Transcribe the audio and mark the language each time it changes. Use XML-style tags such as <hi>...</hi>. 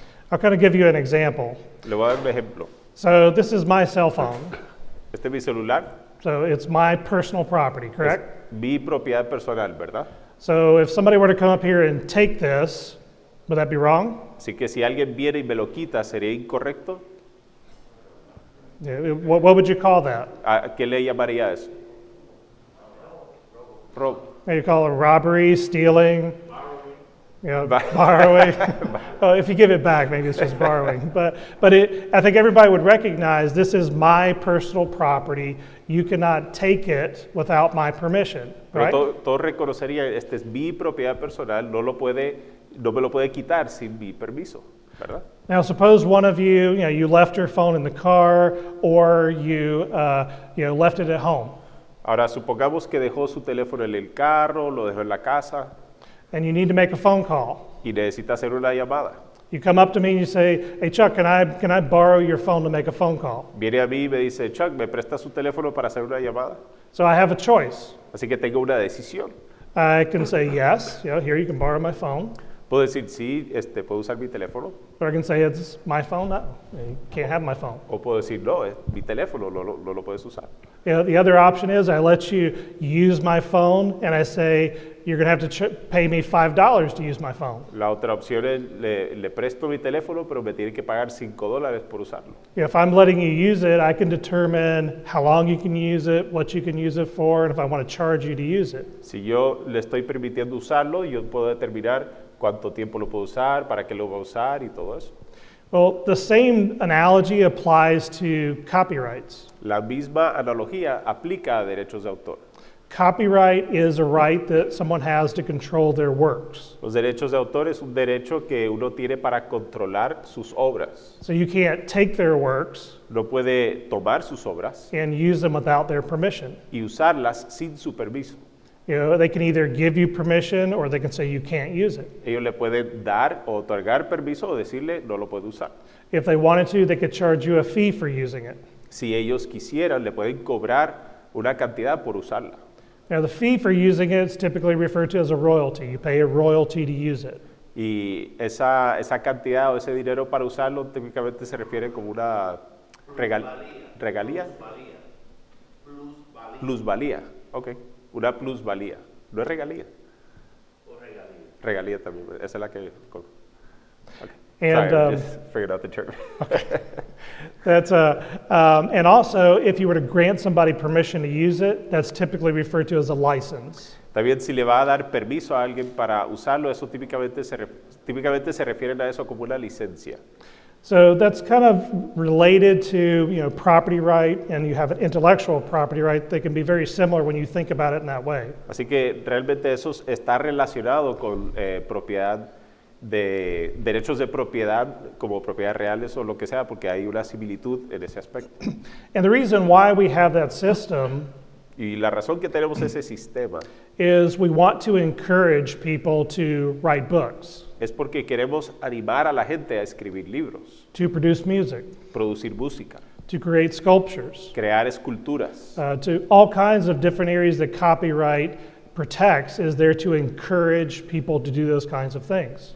<en>I'll kind of give you an example.</en> <es>Le voy a dar un ejemplo.</es> <en>So this is my cell phone.</en> <es>Este es mi celular,</es> <en>So it's my personal property,</en> <es>es</es> <en>correct?</en> <es>mi propiedad personal, ¿verdad?</es> <en>So if somebody were to come up here and take this, would that be wrong?</en> <es>Así que si alguien viene y me lo quita, ¿sería incorrecto?</es> <en>Yeah, what would you call that?</en> <es>¿A qué le llamaría eso? Robo.</es> <en>You call it robbery, stealing, borrowing. Oh, if you give it back, maybe it's just borrowing. But I think everybody would recognize this is my personal property. You cannot take it without my permission,</en> <es>Pero</es> <en>right?</en> <es>todos reconocerían, esta es mi propiedad personal, no me lo puede quitar sin mi permiso, ¿verdad?</es> <en>Now, suppose one of you, you left your phone in the car, or you left it at home,</en> <es>Ahora, supongamos que dejó su teléfono en el carro, lo dejó en la casa</es> <en>and you need to make a phone call.</en> <es>y necesita hacer una llamada.</es> <en>You come up to me and you say, "Hey, Chuck, can I borrow your phone to make a phone call?"</en> <es>Viene a mí y me dice, Chuck, ¿me presta su teléfono para hacer una llamada?</es> <en>So I have a choice.</en> <es>Así que tengo una decisión.</es> <en>I can say yes, here you can borrow my phone,</en> <es>Puedo decir, sí, puedo usar mi teléfono.</es> <en>or I can say it's my phone. No, you can't have my phone.</en> <es>O puedo decir, no, es mi teléfono, no lo puedes usar.</es> <en>The other option is I let you use my phone, and I say you're going to have to pay me $5 to use my phone.</en> <es>La otra opción es, le presto mi teléfono, pero me tiene que pagar $5 por usarlo.</es> <en>If I'm letting you use it, I can determine how long you can use it, what you can use it for, and if I want to charge you to use it.</en> <es>Si yo le estoy permitiendo usarlo, yo puedo determinar cuánto tiempo lo puedo usar, para qué lo va a usar y todo eso.</es> <en>Well, the same analogy applies to copyrights.</en> <es>La misma analogía aplica a derechos de autor.</es> <en>Copyright is a right that someone has to control their works.</en> <es>Los derechos de autor es un derecho que uno tiene para controlar sus obras.</es> <en>So you can't take their works</en> <es>No puede tomar sus obras</es> <en>and use them without their permission.</en> <es>y usarlas sin su permiso.</es> <en>You know, they can either give you permission or they can say you can't use it.</en> <es>Ellos le pueden dar o otorgar permiso o decirle no lo puede usar.</es> <en>If they wanted to, they could charge you a fee for using it.</en> <es>Si ellos quisieran, le pueden cobrar una cantidad por usarla.</es> <en>Now, the fee for using it is typically referred to as a royalty. You pay a royalty to use it.</en> <es>Y esa cantidad o ese dinero para usarlo típicamente se refiere como una regalía. Plusvalía. Ok. Una plusvalía. No es regalía. O regalía. Regalía también. Esa es la que. Okay.</es> <en>And, Sorry, I just figured out the term. And also, if you were to grant somebody permission to use it, that's typically referred to as a license.</en> <es>También si le va a dar permiso a alguien para usarlo, eso típicamente se refieren a eso como una licencia.</es> <en>So that's kind of related to, you know, property right, and you have an intellectual property right. They can be very similar when you think about it in that way.</en> <es>Así que realmente eso está relacionado con propiedad de derechos de propiedad como propiedades reales o lo que sea, porque hay una similitud en ese aspecto.</es> <en>And the reason why we have that system</en> <es>Y la razón que tenemos ese sistema</es> <en>is we want to encourage people to write books,</en> <es>es porque queremos animar a la gente a escribir libros,</es> <en>to produce music,</en> <es>producir música,</es> <en>to create sculptures,</en> <es>crear esculturas.</es> <en>to all kinds of different areas that copyright protects is there to encourage people to do those kinds of things.</en>